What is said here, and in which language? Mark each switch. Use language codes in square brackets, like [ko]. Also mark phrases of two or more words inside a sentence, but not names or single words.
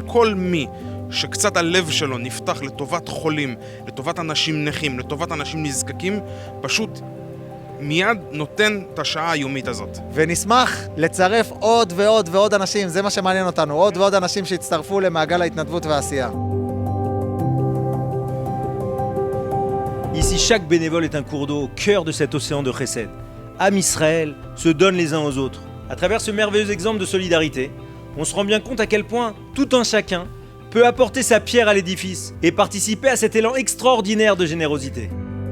[he] כל מי שקצת הלב שלו נפתח לטובת חולים, לטובת אנשים נכים, לטובת אנשים נזקקים, פשוט מיד נותן את השעה היומית הזאת. ונשמח לצרף עוד ועוד ועוד אנשים, זה מה שמעניין אותנו, עוד ועוד אנשים שהצטרפו למעגל ההתנדבות והעשייה. [fr] Ici, chaque bénévole est un cours d'eau au cœur de cet océan de Chesed. Am Israël se donnent les uns aux autres. À travers ce merveilleux exemple de solidarité, on se rend bien compte à quel point tout un chacun peut apporter sa pierre à l'édifice et participer à cet élan extraordinaire de générosité.